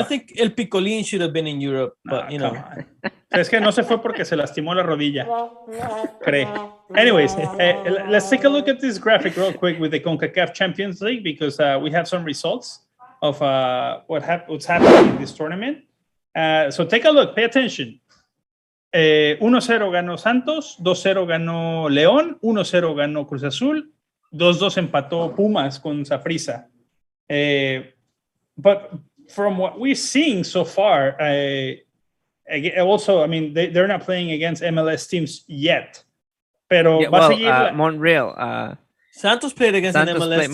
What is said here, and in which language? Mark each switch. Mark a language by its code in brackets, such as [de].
[en] I think El Picolín should have been in Europe, but you know. [es] Es que no se fue porque se lastimó la rodilla. [en] Anyways, let's take a look at this graphic real quick with the CONCACAF Champions League because we have some results of what's happening in this tournament. So take a look, pay attention. [es] 1-0 ganó Santos, 2-0 ganó León, 1-0 ganó Cruz Azul, 2-2 empató Pumas con Saprissa. [en] But from what we're seeing so far, also, I mean, they're not playing against MLS teams yet. [es] Pero va a seguir Montreal. [en] Santos played against an MLS team.